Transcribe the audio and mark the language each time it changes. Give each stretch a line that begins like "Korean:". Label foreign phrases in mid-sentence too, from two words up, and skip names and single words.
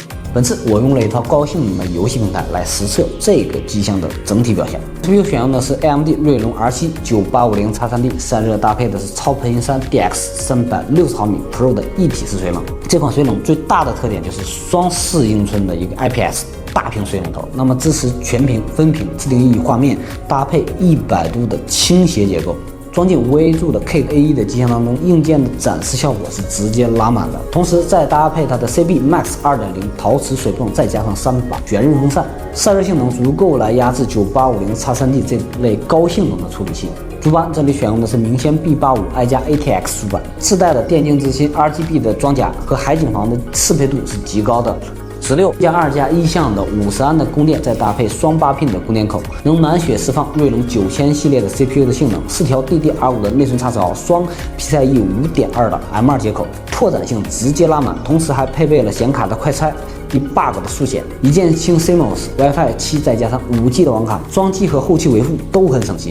Chinese: 本次我用了一套高性能的遊戲平台來實測這個機箱的整體表現。CPU 選用的是 AMD 銳龍 R7 9850X3D， 散熱搭配的是超頻3 DX 360毫米 Pro 的一體式水冷。這款水冷最大的特點就是雙4英寸的一個 IPS 大屏水冷頭，那麼支持全屏、分屏、自定義畫面，搭配100度的傾斜結構。裝進 5A 柱的 Cake-A1 的機箱當中，硬件的展示效果是直接拉滿了，同時再搭配它的 CB Max 2.0 陶瓷水泵，再加上3把旋刃風扇，散熱性能足夠來壓制 9850X3D 這類高性能的處理器。主板這裡選用的是明鑫 B85 i 加 ATX 主板，自帶的電競之心 RGB 的裝甲和海景房的適配度是極高的。16+2+1向的50安的供電，再搭配双8 pin 的供電口，能滿血釋放銳龍9000系列的 CPU 的性能，4條 DDR5 的內存插槽，雙 PCIe 5.2的 M2 接口，拓展性直接拉滿，同時還配備了顯卡的快拆、debug 的速顯、一鍵清 CMOS、WiFi 7，再加上5G 的網卡，裝機和後期維護都很省心。